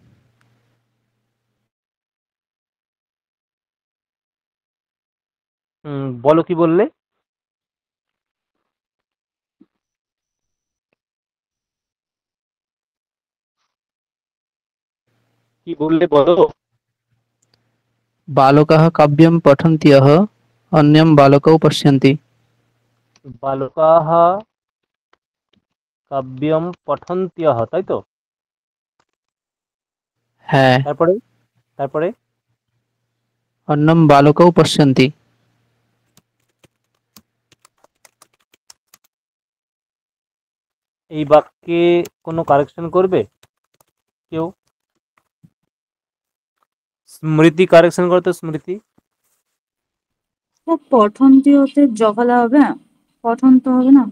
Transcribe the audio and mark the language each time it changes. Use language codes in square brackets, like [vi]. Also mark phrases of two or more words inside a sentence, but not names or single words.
[bn] বলো কি বললে? কি বললে বলো। [sa] बालकाः काव्यं पठन्त्यः अन्यं बालकौ पश्यन्ति। বালকাহ কাব্যম পঠন্ত্যহ, [bn] তাই তো? হ্যাঁ, তারপরে? তারপরে [sa] अन्नं बालकौ पश्यन्ति। [bn] এই বাক্যে কোনো কারেকশন করবে কেউ? স্মৃতি কারেকশন করতে, স্মৃতি। পঠন্তি হতে জফলা হবে না, পঠন তো হবে না।